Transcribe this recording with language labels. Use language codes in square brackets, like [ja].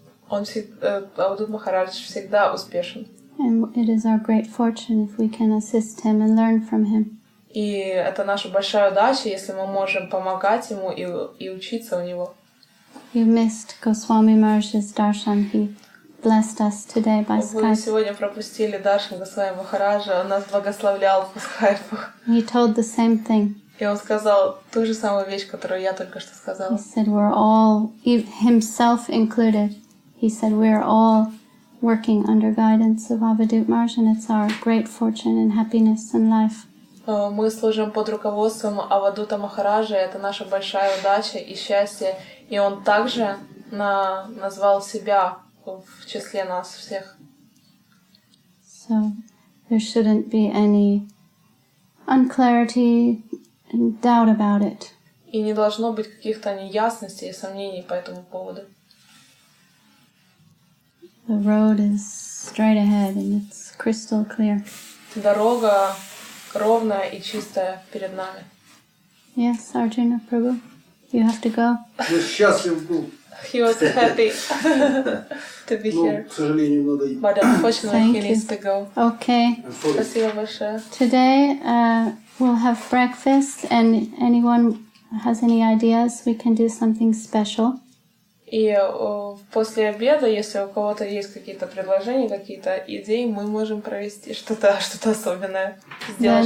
[ru] Авадут Махарадж всегда успешен. [en] And it is our great fortune if we can assist him and learn from him. [ru] И это наша большая удача, если мы можем помогать ему и учиться у него. [en] You missed Goswami Maharaj's darshan. He blessed us today by Skype. [ru] Вы сегодня пропустили даршан Госвами Махараджа, он нас благословлял по скайпу. [en] He told the same thing. [ru] И он сказал ту же самую вещь, которую я только что сказала. [en] He said we're all, himself included, he said we're all working under guidance of Avadut Maharaj, and it's our great fortune and happiness in life. [ru] Мы служим под руководством Авадута Махараджа, это наша большая удача и счастье. И он также назвал себя в числе нас всех. [en] So there shouldn't be any unclarity and doubt about it. [ru] И не должно быть каких-то неясностей и сомнений по этому поводу. [en] The road is straight ahead and it's crystal clear. [ru] Дорога ровная и чистая перед нами. [en] Yes, Arjuna Prabhu, you have to go. [ru] Ну, счастлив был. [en] He was happy to be here. [ru] К сожалению, надо идти. [en] But unfortunately, Thank he needs to go. Okay. [ru] Спасибо большое. [en] Today we'll have breakfast, and anyone has any ideas, we can do something special. [ru] И после обеда, если у кого-то есть какие-то предложения, какие-то идеи, мы можем провести что-то особенное, сделать